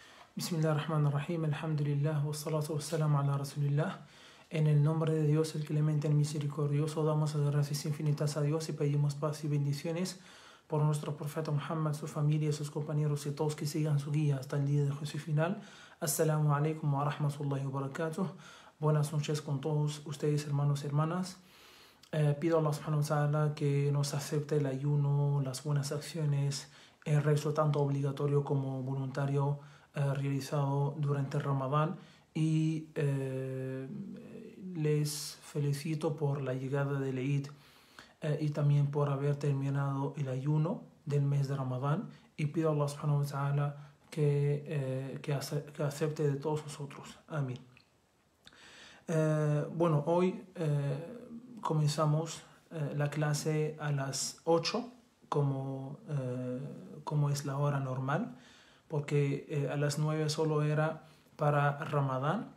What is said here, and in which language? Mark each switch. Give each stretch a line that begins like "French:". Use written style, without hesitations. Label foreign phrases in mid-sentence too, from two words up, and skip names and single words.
Arabic: بسم الله الرحمن الرحيم الحمد لله والصلاة والسلام على رسول الله.
Spanish: En el nombre de Dios, el clemente, el misericordioso, damos las gracias infinitas a Dios y pedimos paz y bendiciones por nuestro profeta Muhammad, su familia, sus compañeros y todos que sigan su guía hasta el día de juicio final.
Arabic: السلام عليكم ورحمة الله وبركاته.
Spanish: Buenas noches con todos ustedes, hermanos y hermanas. Pido a Allah
Arabic: سبحانه وتعالى
Spanish: que nos acepte el ayuno, las buenas acciones, el rezo tanto obligatorio como voluntario realizado durante el Ramadán, y les felicito por la llegada del Eid y también por haber terminado el ayuno del mes de Ramadán, y pido a Allah
Arabic: سبحانه وتعالى
Spanish: que acepte de todos nosotros. Amén. Bueno, hoy comenzamos la clase a las 8 como es la hora normal, porque a las 9 solo era para Ramadán.